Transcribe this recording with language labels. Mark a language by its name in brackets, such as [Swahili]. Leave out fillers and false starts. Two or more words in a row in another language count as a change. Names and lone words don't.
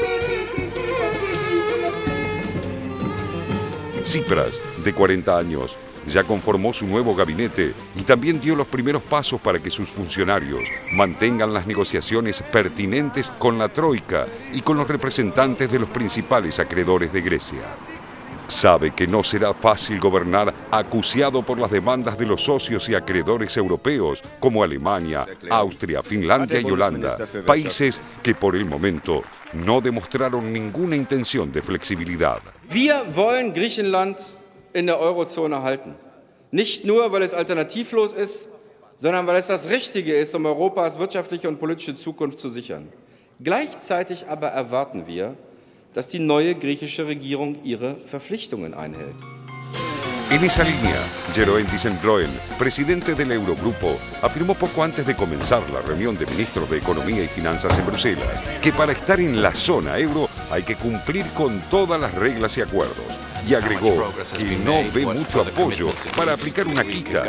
[Spanish] Tsipras, de 40 años, ya conformó su nuevo gabinete y también dio los primeros pasos para que sus funcionarios mantengan las negociaciones pertinentes con la Troika y con los representantes de los principales acreedores de Grecia. Sabe que no será fácil gobernar acuciado por las demandas de los socios y acreedores europeos como Alemania, Austria, Finlandia y Holanda, países que por el momento no demostraron ninguna intención de flexibilidad. [German] Wir wollen Griechenland in der Eurozone halten. Nicht nur, weil es alternativlos ist, sondern weil es das Richtige ist, Europas wirtschaftliche und politische Zukunft zu sichern. Gleichzeitig aber erwarten wir, dass die neue griechische Regierung ihre Verpflichtungen einhält. [Spanish] En esa línea, Jeroen Dijsselbloem, presidente del Eurogrupo, afirmó poco antes de comenzar la reunión de ministros de Economía y Finanzas en Bruselas que para estar en la zona euro hay que cumplir con todas las reglas y acuerdos. Y agregó que no ve mucho apoyo para aplicar una quita.